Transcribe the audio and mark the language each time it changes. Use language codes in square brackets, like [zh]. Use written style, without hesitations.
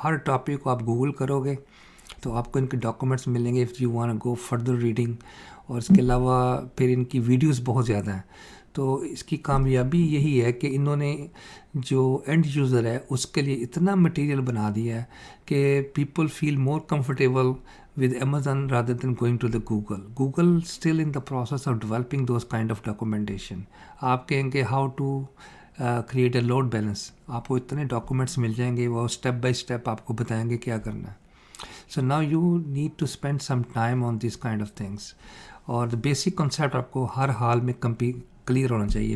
[ur] ہر topic کو آپ Google کرو گے تو آپ کو ان کے ڈاکومنٹس ملیں گے [en] If you want go further reading. [ur] اور اس کے علاوہ پھر ان کی ویڈیوز بہت زیادہ ہیں. تو اس کی کامیابی یہی ہے کہ انہوں نے جو اینڈ یوزر ہے اس کے لیے اتنا مٹیریل بنا دیا ہے کہ [en] People feel more comfortable with Amazon rather than going to the Google. Google still in the process of developing those kind of documentation. [ur] آپ کہیں گے [en] how to create a load balance, [ur] آپ کو اتنے ڈاکومنٹس مل جائیں گے, وہ اسٹیپ بائی اسٹیپ آپ کو بتائیں گے کیا کرنا ہے. [en] So now you need to spend some time on these kind of things. [ur] اور بیسک کنسیپٹ آپ کو ہر حال میں کلیئر ہونا چاہیے.